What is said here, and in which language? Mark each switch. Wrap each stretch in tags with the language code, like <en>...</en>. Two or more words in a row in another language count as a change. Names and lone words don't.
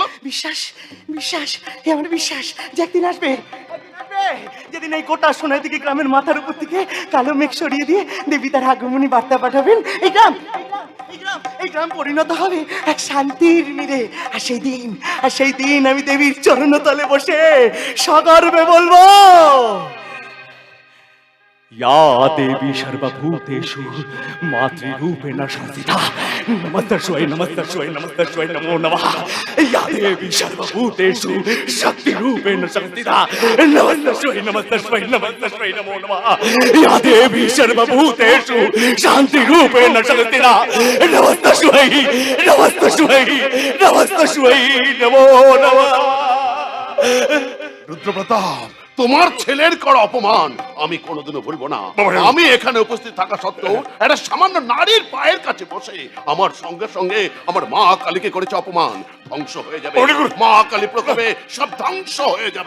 <bn>বিশ্বাস আমার বিশ্বাস যে একদিন আসবে, যেদিন এই গোটা সোনার দিকে গ্রামের মাথার উপর থেকে কালো মেঘ সরিয়ে দিয়ে দেবী তার আগমনী বার্তা পাঠাবেন। এই গ্রাম পরিণত হবে এক শান্তির নীড়ে। আর সেই দিন আমি দেবীর চরণতলে বসে সগর্বে বলবো,</bn> <sa>या देवी सर्वभूतेषु मातृरूपेण संस्थिता नमस्तस्यै नमो नमः। या देवी सर्वभूतेषु शक्तिरूपेण संस्थिता नमस्तस्यै नमो नमः। या देवी सर्वभूतेषु शान्तिरूपेण संस्थिता नमस्तस्यै नमो नमः।</sa> <bn>রুদ্রপ্রতাপ, তোমার ছেলের করা অপমান আমি কোনোদিনও ভুলবো না। আমি এখানে উপস্থিত থাকা সত্ত্বেও একটা সামান্য নারীর পায়ের কাছে বসে আমার সঙ্গে সঙ্গে আমার মা কালীকে করেছে অপমান। ধ্বংস হয়ে যাবে মা কালী প্রকোপে, সব ধ্বংস হয়ে যাবে।</bn>